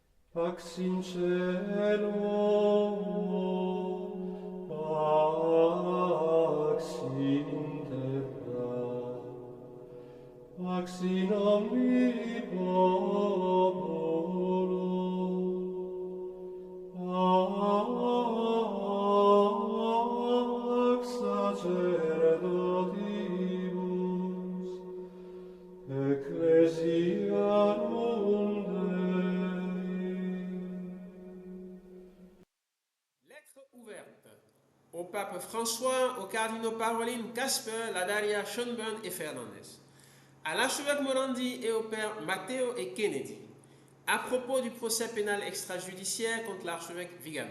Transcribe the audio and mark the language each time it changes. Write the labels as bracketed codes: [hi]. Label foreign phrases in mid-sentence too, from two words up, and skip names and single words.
[la] Pax in cielo, pax in terra, pax in omni populo, pax sacerdotibus, ecclesiarum Dei. [fr] Lettre ouverte au pape François, aux cardinaux Parolin, Casper, Ladaria, Schönborn et Fernandez, à l'archevêque Morandi et au père Matteo et Kennedy, à propos du procès pénal extrajudiciaire contre l'archevêque Vigano.